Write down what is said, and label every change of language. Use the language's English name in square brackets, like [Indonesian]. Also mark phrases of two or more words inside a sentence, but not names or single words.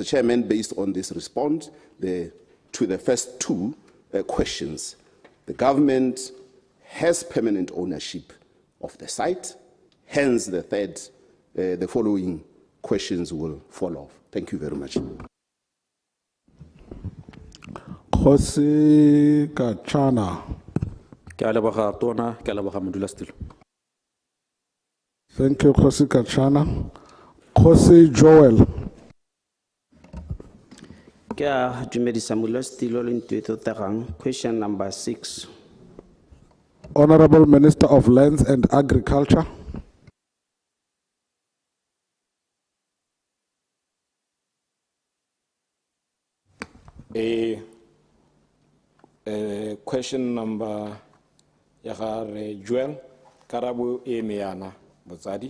[English] Chairman, based on this response to the first 2 questions, the government has permanent ownership of the site. Hence, the following questions will follow. Thank you very much. Kgosi Kachana. [Tswana] Ke a leboga tona, ke a leboga modulasetulo. [English] Thank you, Kgosi Kachana. Kgosi Joel. [Tswana] Ke a dumedisa modulasetulo le ntwe tagang. [English] Question number 6. Honorable Minister of Lands and Agriculture. Question number Joel Karabu Emeana Bozadi.